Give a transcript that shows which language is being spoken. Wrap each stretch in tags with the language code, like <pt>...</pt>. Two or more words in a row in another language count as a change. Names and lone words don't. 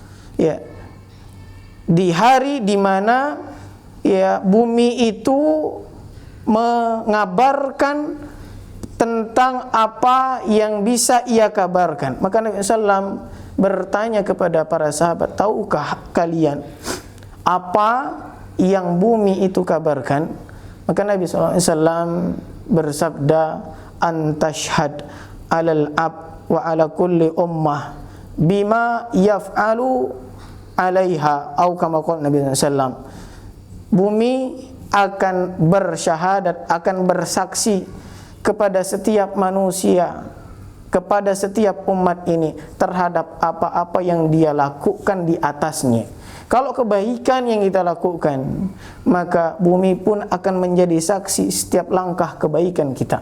<id>Di hari di mana bumi itu mengabarkan tentang apa yang bisa ia kabarkan. Maka Nabi SAW bertanya kepada para sahabat, tahukah kalian apa yang bumi itu kabarkan? Maka Nabi SAW bersabda,</id> <ar>أن تشهد على العب وعلى كل أمة بما يفعل عليها,</ar> <id>atau</id> <ar>كما قال</ar> <id>Nabi SAW, bumi akan bersyahadat, akan bersaksi kepada setiap manusia, kepada setiap umat ini terhadap apa-apa yang dia lakukan di atasnya. Kalau kebaikan yang kita lakukan, maka bumi pun akan menjadi saksi setiap langkah kebaikan kita.</id>